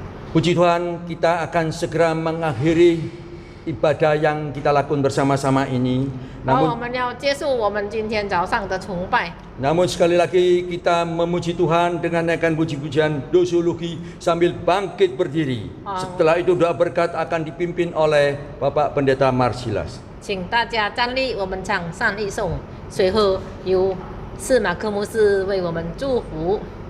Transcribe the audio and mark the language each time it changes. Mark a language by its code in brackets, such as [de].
[id] Puji Tuhan, kita akan segera mengakhiri ibadah yang kita lakukan bersama-sama ini. [zh] 好，我 [id] Namun [zh] 们要结束我们今天早上的崇拜。 [id] Namun sekali lagi kita memuji Tuhan dengan naikkan puji-pujian dosologi sambil bangkit berdiri. Setelah itu doa berkat akan dipimpin oleh Bapak Pendeta Marsilas. [zh] 请大家站立，我们唱善意颂，随后由司马克牧师为我们祝福。